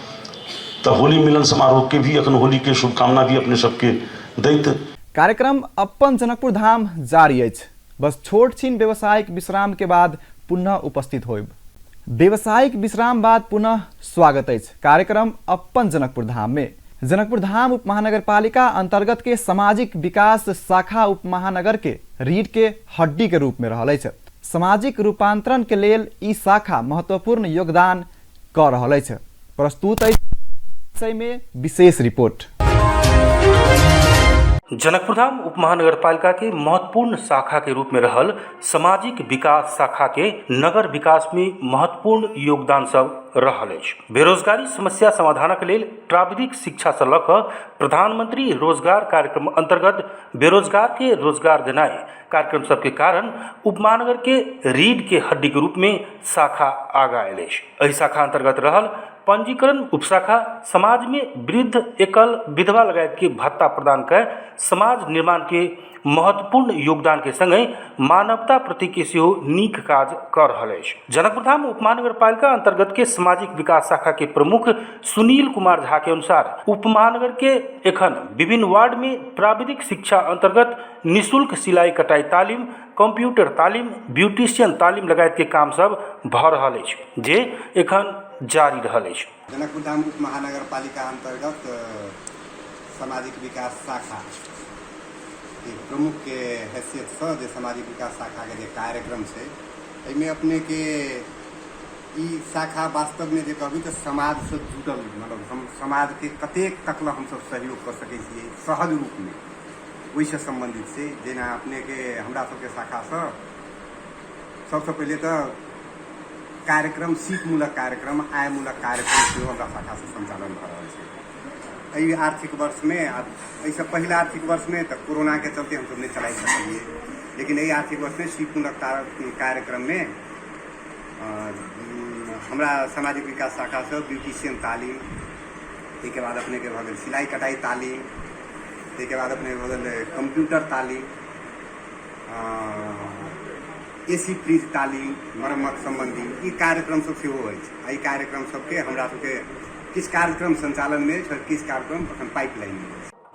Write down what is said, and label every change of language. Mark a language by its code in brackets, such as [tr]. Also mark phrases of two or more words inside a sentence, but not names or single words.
[mai] तऽ होली मिलन समारोह के भी अखन होली के शुभकामना भी अपने सबके दैत कार्यक्रम अपन जनकपुर धाम जारी अछि, बस छोट छीन व्यवसायिक विश्राम के बाद पुनः उपस्थित होइब। व्यवसायिक विश्राम बाद पुनः स्वागत अछि कार्यक्रम अपन जनकपुर धाम में। जनकपुर धाम उप महानगरपालिका अंतर्गत के सामाजिक विकास शाखा उप महानगर के रीढ़ के हड्डी के रूप में रहल अछि। सामाजिक रूपांतरण के लेल ई शाखा महत्वपूर्ण योगदान कऽ रहल अछि। प्रस्तुत अछि विषय में विशेष रिपोर्ट। जनकपुर धाम उप महानगरपालिका के महत्वपूर्ण शाखा के रूप में रहल सामाजिक विकास शाखा के नगर विकास में महत्वपूर्ण योगदान सब रहल अछि। बेरोजगारी समस्या समाधानक लेल प्राविधिक शिक्षा से लऽ कऽ प्रधानमंत्री रोजगार कार्यक्रम अंतर्गत बेरोजगार के रोजगार देनाइ कार्यक्रम सबके कारण उपमहानगर के रीढ़ के हड्डी के रूप में शाखा आगा आयल अछि। एहि शाखा अंतर्गत रहल पंजीकरण उपशाखा समाज में वृद्ध, एकल, विधवा लगायत के भत्ता प्रदान कर समाज निर्माण के महत्वपूर्ण योगदान के संगे मानवता प्रति के सेहो नीक काज कर रहल अछि। जनकपुर धाम उप महानगरपालिका अंतर्गत के सामाजिक विकास शाखा के प्रमुख सुनील कुमार झा के अनुसार उप महानगर के एखन विभिन्न वार्ड में प्राविधिक शिक्षा अंतर्गत निःशुल्क सिलाई कटाई तालीम, कंप्यूटर तालीम, ब्यूटिशियन तालीम लगायत के काम सब भऽ रहल अछि, जे एखन जारी रहल अछि। जनकपुर धाम उप महानगरपालिका अंतर्गत सामाजिक विकास शाखा के प्रमुख के हैसियत से जे सामाजिक विकास शाखा के जे कार्यक्रम है एहिमे अपने के ई शाखा वास्तव में जे कहबी तो समाज से जुड़ल, मतलब हम समाज के कतेक तक हम सब सहयोग कर सकै छियै सहज रूप में वही से संबंधित से। जेना अपने के हमरा सबके शाखा से सबसे पहले तो कार्यक्रम सीखमूलक कार्यक्रम, आयमूलक कार्यक्रम सेहो हमरा शाखा से संचालन भऽ रहल छै। एहि आर्थिक वर्ष में एहिसँ पहिला आर्थिक वर्ष में तो कोरोना के चलते हम सब नहीं चला सकलिए, लेकिन एहि आर्थिक वर्ष में सीखमूलक कार्यक्रम में हमरा सामाजिक विकास शाखा से ब्यूटिशियन तालीम, ताहिके बाद अपने के भऽ गेल सिलाई कटाई तालीम, ताहिके बाद अपने भऽ गेल कंप्यूटर तालीम, एसी फ्रिज तालीम, मरम्मत संबंधी ई कार्यक्रम सब सेहो अछि। एहि कार्यक्रम सबके हमरा सबके किछु कार्यक्रम संचालन में, किछु कार्यक्रम अखन पाइपलाइन में।